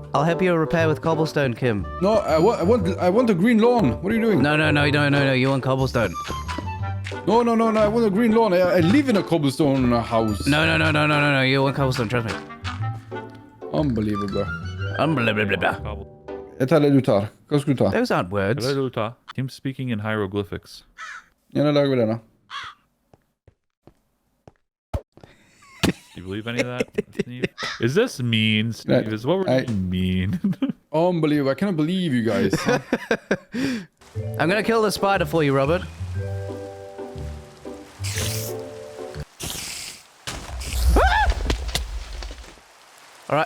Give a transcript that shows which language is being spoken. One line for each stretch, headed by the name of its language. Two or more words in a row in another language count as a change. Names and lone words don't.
English: I'll help you repair with cobblestone, Kim. No, I want a green lawn. What are you doing? No, you want cobblestone. No, I want a green lawn. I live in a cobblestone house. No, you want cobblestone, trust me. Unbelievable. Unbelievable.
Norwegian: Jeg tar det du tar. Hva skal du ta?
English: Those aren't words. Him speaking in hieroglyphics.
Norwegian: Ja, da lager vi det da.
English: Do you believe any of that, Steve? Is this mean, Steve? Is what we're doing mean? Unbelievable. I cannot believe you guys. I'm gonna kill the spider for you, Robert. Alright.